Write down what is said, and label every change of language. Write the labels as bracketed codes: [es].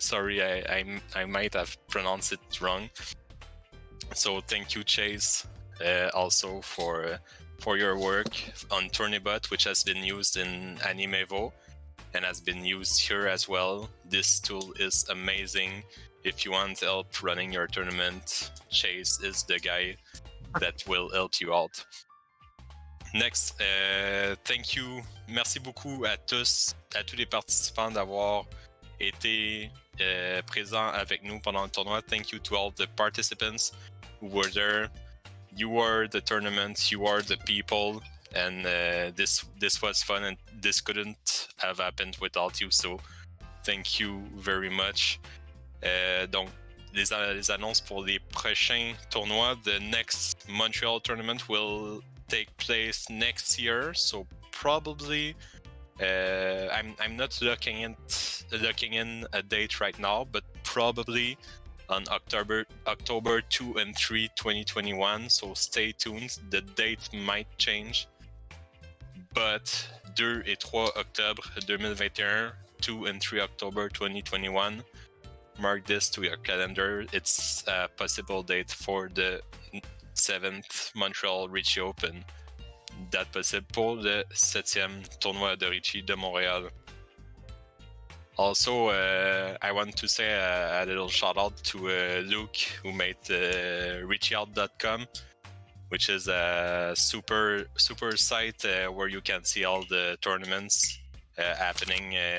[en] Sorry, I might have pronounced it wrong. So thank you, Chase, also for your work on Tournibot, which has been used in Animevo and has been used here as well. This tool is amazing. If you want help running your tournament, Chase is the guy that will help you out. Next, thank you. [fr] Merci beaucoup à tous les participants d'avoir été présents avec nous pendant le tournoi. [en] Thank you to all the participants who were there. You are the tournament, you are the people, and this was fun, and this couldn't have happened without you. So thank you very much. [fr] Donc, les annonces pour les prochains tournois. [en] The next Montreal tournament will take place next year, so probably I'm not looking in a date right now, but probably on October 2 and 3, 2021. So stay tuned. The date might change, but [fr] 2 et 3 octobre 2021, [en] 2 and 3 October 2021. Mark this to your calendar. It's a possible date for the 7th Montreal Riichi Open. [fr] Date possible pour le 7e tournoi de Riichi de Montréal. [en] Also, I want to say a little shout out to Luke, who made RiichiOut.com, which is a super site where you can see all the tournaments happening.